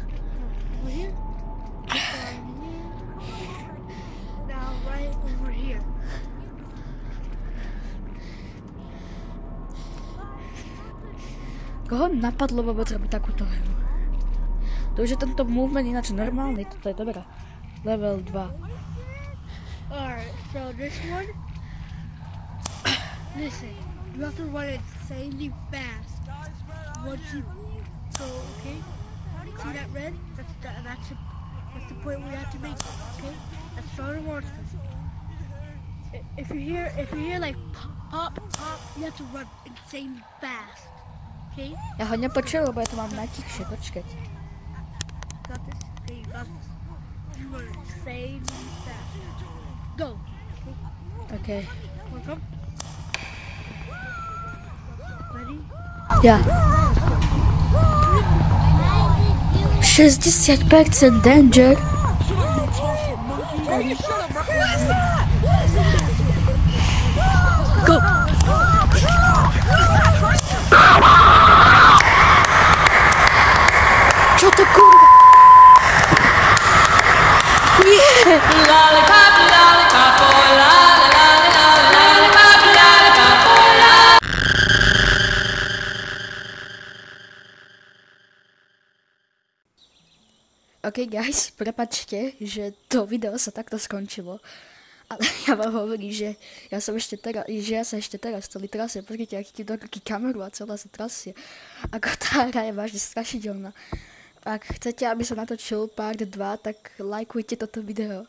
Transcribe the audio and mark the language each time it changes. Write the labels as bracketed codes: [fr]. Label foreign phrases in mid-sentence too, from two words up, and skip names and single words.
[sk] Koho napadlo vôbec robiť takúto hru? To už je tento movement ináč normálny, toto je dobré. [en] Level 2. Alright, so this one, listen, you have to run insanely fast once you go, okay? See that red? That's the point we have to make, okay? Let's start a monster. If you hear like pop, you have to run insanely fast, okay? [sk] Ja ho nepočujem, lebo ja to mám najtichšie, počkať. [en] Got this? Okay, you got this. You run insanely fast. Go. Okay. Wanna come? Ready? Ja. 60% danger. Go. [sk] Čo to kurva? Nie! [en] Lollipop, lollipop, oh, lollipop, lollipop, oh, OK guys, [sk] prepačte, že to video sa takto skončilo. Ale ja vám hovorím, že ja sa ešte teraz celý trasie. Pozrite, aký ti do ruky kameru a celá sa trasie. Ako tá hra je vážne strašidelná. Ak chcete, aby som natočil part 2, tak lajkujte toto video.